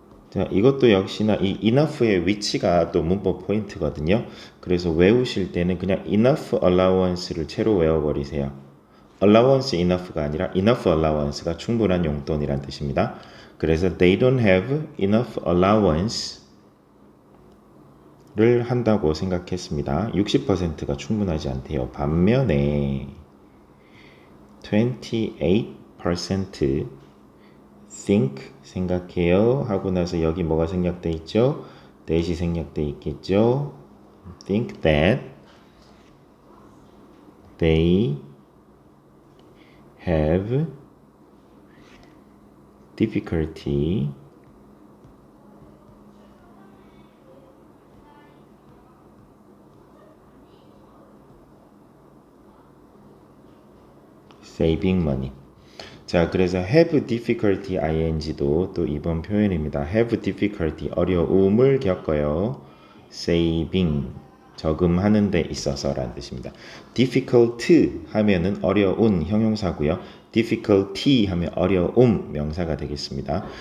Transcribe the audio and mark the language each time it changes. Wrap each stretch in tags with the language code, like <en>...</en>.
<ko>자, 이것도 역시나 이 enough의 위치가 또 문법 포인트거든요. 그래서 외우실 때는 그냥 enough allowance를 채로 외워버리세요. allowance enough가 아니라 enough allowance가 충분한 용돈이란 뜻입니다.</ko> <en>그래서 they don't have enough allowance를</en> <ko>한다고 생각했습니다. 60%가 충분하지 않대요. 반면에 28% think 생각해요 하고 나서 여기 뭐가 생략돼 있죠? that이 생략돼 있겠죠?</ko> <en>think that they have difficulty saving money.</en> <ko>자, 그래서 have difficulty ing도 또 이번 표현입니다. have difficulty 어려움을 겪어요. saving 저금하는 데 있어서라는 뜻입니다. difficult 하면은 어려운 형용사고요. difficulty 하면 어려움 명사가 되겠습니다.</ko>